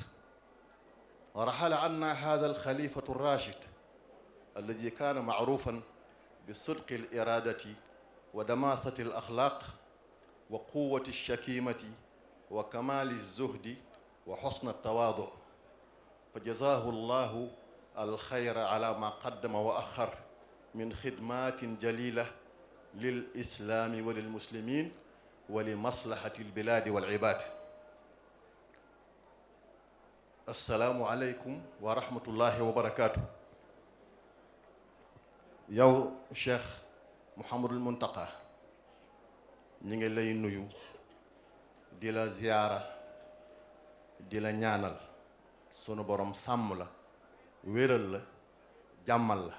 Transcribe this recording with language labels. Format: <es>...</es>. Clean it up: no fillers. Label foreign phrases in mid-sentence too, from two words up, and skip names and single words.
<ar>ورحل عنا هذا الخليفة الراشد الذي كان معروفا بصدق الإرادة ودماثة الأخلاق وقوة الشكيمة وكمال الزهد وحسن التواضع، فجزاه الله الخير على ما قدم وأخر من خدمات جليلة للإسلام وللمسلمين ولمصلحة البلاد والعباد. السلام عليكم ورحمة الله وبركاته.</ar> <wo>yow Cheikh Mouhamadul Muntaqa ñi ngi lay nuyu di la ziyaara di la ñaanal sunu borom sàmm la wéral la jàmmal la.</wo>